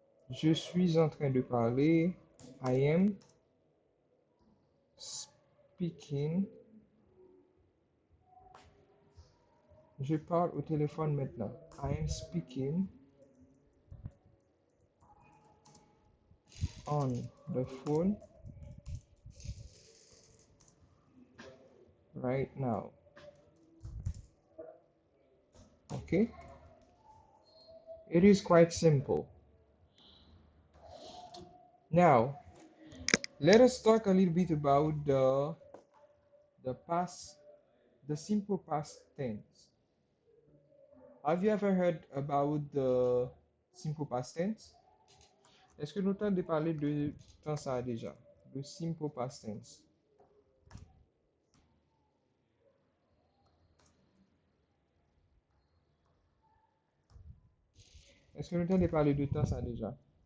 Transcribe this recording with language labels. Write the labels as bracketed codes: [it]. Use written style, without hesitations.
[fr] Je suis en train de parler. [en] I am speaking. [fr] Je parle au téléphone maintenant. [en] I am speaking on the phone right now. Okay? It is quite simple. Now, let us talk a little bit about the past, the simple past tense. Have you ever heard about the simple past tense? [fr] Est-ce que nous t'avons parlé de temps ça déjà? De simple past tense. Est-ce que nous t'avons parlé de temps ça déjà?